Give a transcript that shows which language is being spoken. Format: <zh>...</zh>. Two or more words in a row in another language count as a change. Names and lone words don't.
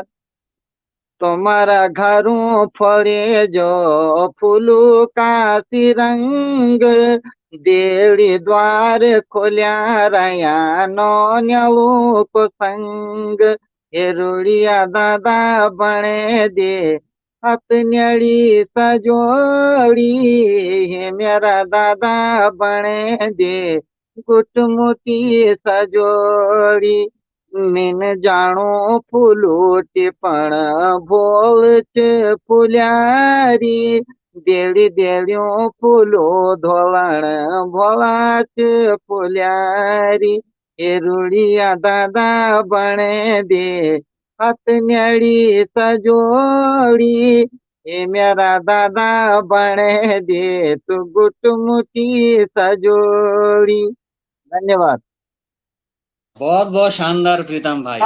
<gbm>तुम्हारा घरों फड़े जो फूलू का तिरंग, देड़ी द्वार खोल्या रया नौन्यलू को संग। ये रूढ़िया दादा बने दे हाथ न्याड़ी सजोड़ी, ये मेरा दादा बने दे गुटमुटी सजोड़ी। मिन जानो फूलो टिपण भोलच फुल्यारी, देड़ी देड़ियों फूलो धोलण भोलाच फुल्यारी। ये रूढ़िया दादा बने दे हाथ न्याड़ी सजोड़ी, ये मेरा दादा बने दे तो गुटमुटी सजोड़ी।</gbm> <hi>धन्यवाद। बहुत बहुत शानदार प्रीतम भाई।</hi>